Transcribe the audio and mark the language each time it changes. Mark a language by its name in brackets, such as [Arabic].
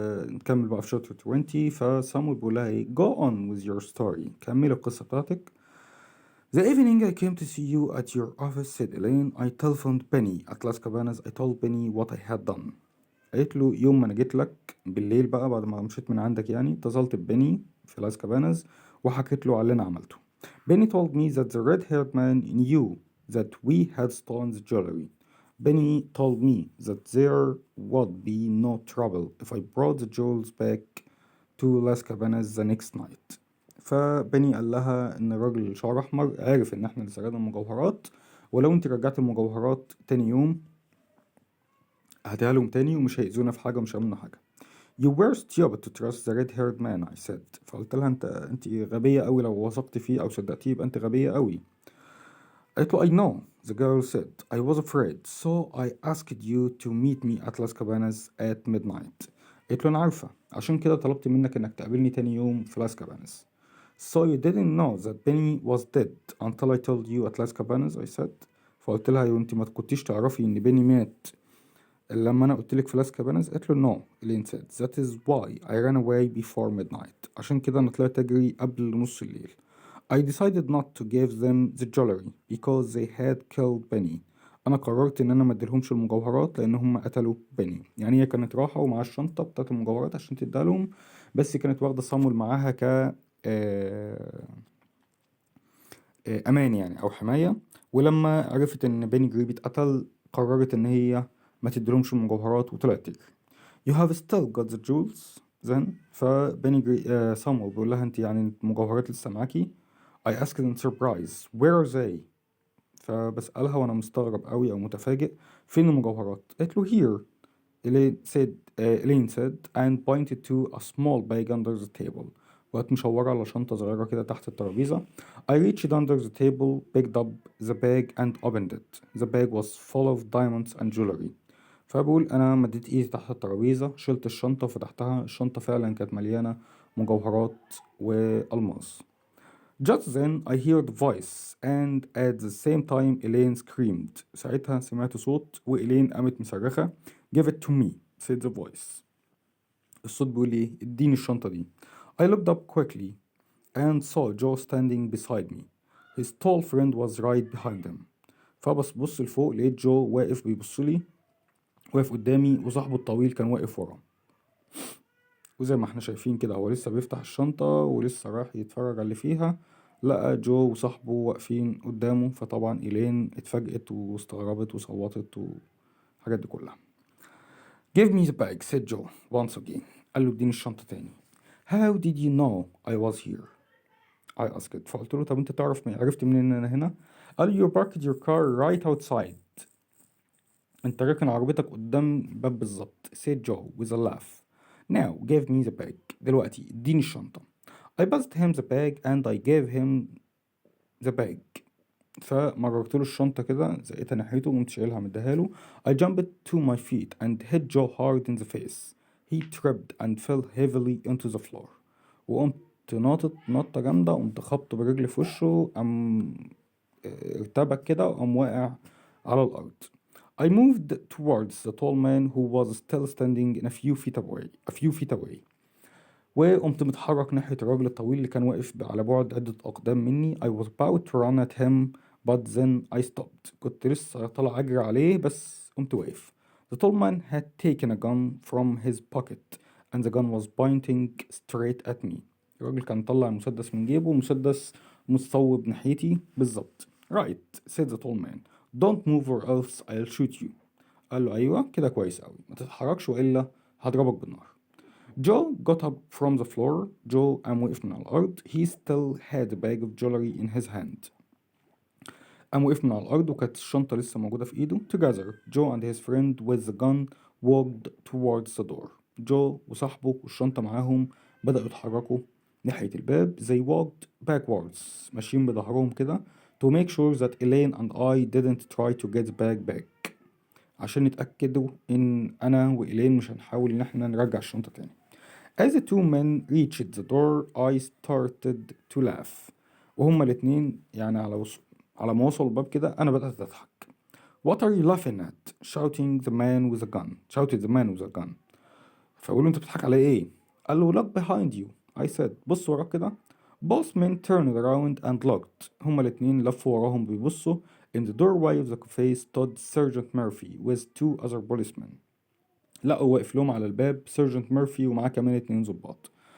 [Arabic] نكمل بقى في chapter 20. فسامويل بيقول لها ايه [English] go on with your story، [Arabic] كملي القصة بتاعتك. [English] The evening I came to see you at your office, said Elaine. I telephoned Penny at Las Cabanas. I told Penny what I had done. [Arabic] قالت له يوم ما انا جيت لك بالليل بقى بعد ما مشيت من عندك، يعني اتصلت ببني في لاس كاباناز وحكيت له على اللي انا عملته. [English] Benny told me that the red-haired man knew that we had stolen the jewelry. Benny told me that there would be no trouble if I brought the jewels back to Las Cabanas the next night. [Arabic] فبني قال لها ان الراجل الشعر احمر عارف ان احنا اللي سرقنا المجوهرات، ولو انت رجعت المجوهرات تاني يوم هديها لهم تاني ومش هيأذونا في حاجة ومش هيعملوا حاجة. [English] You were stupid to trust the red-haired man, I said. [Arabic] فقلت لها انت غبية قوي، لو وثقت فيه او صدقتيه يبقى انت غبية قوي. قالت له [English] I know, the girl said. I was afraid, so I asked you to meet me at Las Cabanas at midnight. [Arabic] قالت له انا عارفة، عشان كده طلبت منك انك تقابلني تاني يوم في لاس كاباناس. [English] So you didn't know that Benny was dead until I told you at Las Cabanas, I said. [Arabic] فقلت لها يو انت ما كنتيش تعرفي ان بيني مات لما انا قلت لك في لاس كاباناس؟ قالت له [English] no. Ellen said that is why I ran away before midnight. [Arabic] عشان كده انا طلعت اجري قبل نص الليل. [English] I decided not to give them the jewelry because they had killed Benny. [Arabic] انا قررت ان انا ما اديلهمش المجوهرات لان هم قتلوا بني. يعني هي كانت رايحه ومعاها الشنطه بتاعت المجوهرات عشان تديها لهم، بس كانت واخده صامول معاها ك آه، امان يعني او حمايه. ولما عرفت ان بني جريبي اتقتل قررت ان هي ما تديلهمش المجوهرات وطلعت تجري. [English] You have still got the jewels then. [Arabic] فبني سامويل بيقول لها انت يعني المجوهرات لسه معاكي. [English] I asked in surprise where are they. [Arabic] فبسألها وانا مستغرب قوي او متفاجئ فين المجوهرات. قالت له [English] here. Elaine said and pointed to a small bag under the table. [Arabic] وقت مشاورة على شنطة صغيرة كده تحت الترابيزة. [English] I reached under the table, picked up the bag and opened it. The bag was full of diamonds and jewelry. [Arabic] فبقول أنا مديت إيدي تحت الترابيزة، شلت الشنطة وفتحتها. الشنطة فعلا كانت مليانة مجوهرات وألماس. [English] Just then I heard a voice and at the same time Elaine screamed. [Arabic] ساعتها سمعت صوت وإيلين قامت مصرخة. [English] Give it to me, said the voice. [Arabic] الصوت بيقول ايه؟ اديني الشنطة دي. [English] I looked up quickly and saw Joe standing beside me. His tall friend was right behind him. [Arabic] فبص لفوق لقيت جو واقف بيبصلي، واقف قدامي، وصاحبه الطويل كان واقف وراه. وزي ما احنا شايفين كده هو لسه بيفتح الشنطة ولسه رايح يتفرج على اللي فيها، لقى جو وصاحبه واقفين قدامه. فطبعا إيلين اتفاجئت واستغربت وصوتت والحاجات دي كلها. [English] Give me the bag, said Joe once again. [Arabic] قال له اديني الشنطة تاني. [English] How did you know I was here? I asked. [Arabic] فقلت له طب انت عرفت منين ان انا هنا؟ قال [English] you parked your car right outside. [Arabic] انت راكن عربيتك قدام باب بالظبط. [English] said Joe with a laugh. Now give me the bag. [Arabic] دلوقتي اديني الشنطة. [English] I passed him the bag and I gave him the bag. [Arabic] فمررت له الشنطة كده زقيتها ناحيته وقمت شايلها مديها له. [English] I jumped to my feet and hit Joe hard in the face. He tripped and fell heavily into the floor. [Arabic] وقمت ناطط نطة جامدة، قمت خبطه برجلي في وشه، قام ارتبك كده وقام واقع على الأرض. [English] I moved towards the tall man who was still standing in a few feet away. [Arabic] وقمت متحرك ناحية الراجل الطويل اللي كان واقف على بعد عدة أقدام مني. [English] I was about to run at him but then I stopped. [Arabic] كنت لسه طالع أجري عليه بس قمت واقف. [English] The tall man had taken a gun from his pocket and the gun was pointing straight at me. [Arabic] الراجل كان طلع مسدس من جيبه، مسدس متصوب ناحيتي بالظبط. [English] Right, said the tall man. Don't move or else I'll shoot you. [Arabic] قال له أيوة كده كويس أوي، ما تتحركش وإلا هضربك بالنار. [English] Joe got up from the floor. [Arabic] Joe قام وقف من على الأرض. [English] He still had a bag of jewelry in his hand. [Arabic] قام وقف من على الأرض وكانت الشنطة لسه موجودة في إيده. [English] Together, Joe and his friend with the gun walked towards the door. [Arabic] Joe وصاحبه والشنطة معاهم بدأوا يتحركوا ناحية الباب. [English] They walked backwards [Arabic] ماشيين بظهرهم كده [English] to make sure that Elaine and I didn't try to get back [Arabic] عشان يتأكدوا إن أنا وإيلين مش هنحاول إن احنا نرجع الشنطة تاني. [English] As the two men reached the door I started to laugh. [Arabic] وهما الاتنين يعني على ما وصلوا الباب كده أنا بدأت أضحك. [English] What are you laughing at? Shouted the man with a gun. [Arabic] فأقول له أنت بتضحك على إيه؟ قال له [English] look behind you. I said [Arabic] بص وراك كده. [English] Both men turned around and looked. [Arabic] هما الاتنين لفوا وراهم بيبصوا. [English] In the doorway of the cafe stood Sergeant Murphy with two other policemen. [Arabic] لقوا واقف لهم على الباب Sergeant Murphy ومعاه كمان 2 ضباط.